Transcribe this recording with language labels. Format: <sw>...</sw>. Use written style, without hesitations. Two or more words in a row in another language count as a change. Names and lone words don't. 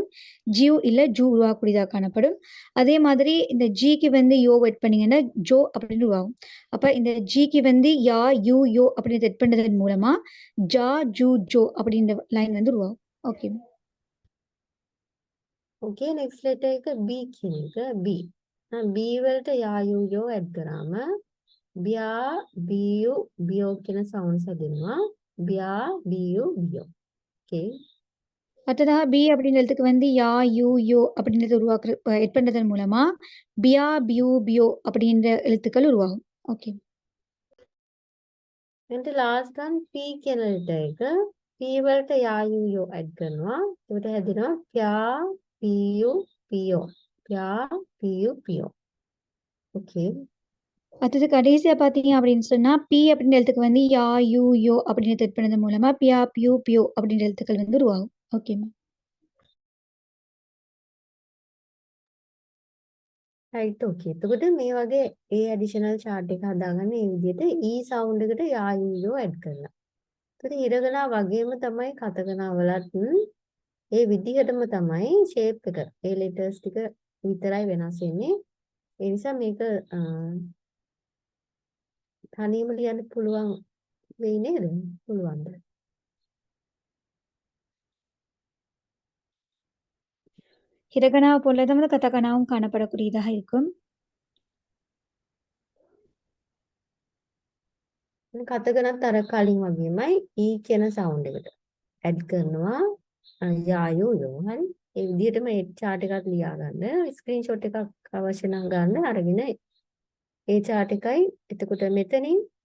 <ta>ஜியூ இல்ல ஜூ உருவாகக்கூடியதா காணப்படும். அதே மாதிரி இந்த ஜிக்கு வந்து யோ எட் பண்ணீங்கன்னா ஜோ அப்படின்னு உருவாகும். அப்ப இந்த ஜிக்கு வந்து யா, யூ, யோ அப்படின்னு எட் பண்ணதன் மூலமா ஜா, ஜூ, ஜோ அப்படின்ற லைன் வந்து உருவாகும். ஓகே.</ta> <en>Okay next letter</en> <si>එක B කියන එක B. B වලට යා you yo add කරාම බියා බියු බියෝ කියන sounds දෙනවා. බියා බියු බියෝ.</si> <en>Okay.</en> <ta>அடுத்ததா பி அப்படின்ற எழுத்துக்கு வந்து யா, யூ, யோ அப்படின்றத எட் பண்றதன் மூலமா பியா, பியூ, பியோ அப்படின்ற எழுத்துக்கள் உருவாகும். ஓகே.</ta> <si>එතන</si> <en>last one</en> <si>P කියන letter එක P වලට යා you yo add කරනවා. ඒකට හැදෙනවා ප්යා පියු පියෝ. ප්යා පියු පියෝ.</si> <en>Okay.</en> <ta>அடுத்தது கடைசியா பார்த்தீங்க அப்படின்னு சொன்னா, பி அப்படின்ற எழுத்துக்கு வந்து யா, யூ, யோ அப்படின்னு செட் பண்ணது மூலமா பியா, பியூ, பியோ அப்படின்ற எழுத்துக்கள் வந்து உருவாகும்.</ta> <en>okay ma'am. right okay.</en> <si>එතකොට මේ වගේ</si> <en>A additional chart</en> <si>එක හදාගන්න මේ විදිහට E sound එකට යා you yo add කරලා. ඒතකොට හිරගනා වගේම තමයි කතගනා වලත් ඒ විදිහටම තමයි shape එක. ඒ letters ටික විතරයි වෙනස් වෙන්නේ. ඒ නිසා මේක තනියම ලියන්න පුළුවන් වෙයි නේද? පුළුවන්ද?</si> <ta>ஹிரகனாவை போலதான் வந்து கதகனாவும் காணப்படக்கூடியதாக இருக்கும்.</ta> <si>කතකනත් අර කලින් වගේමයි ඊ කියන සවුන්ඩ් එකට ඇඩ් කරනවා යායෝ යෝ හරි ඒ විදිහටම ඒ chart එකක් ලියා ගන්න ස්ක්‍රීන්ෂොට් එකක් අවශ්‍ය නම් ගන්න අරගෙන ඒ chart එකයි එතකොට මෙතනින්</si>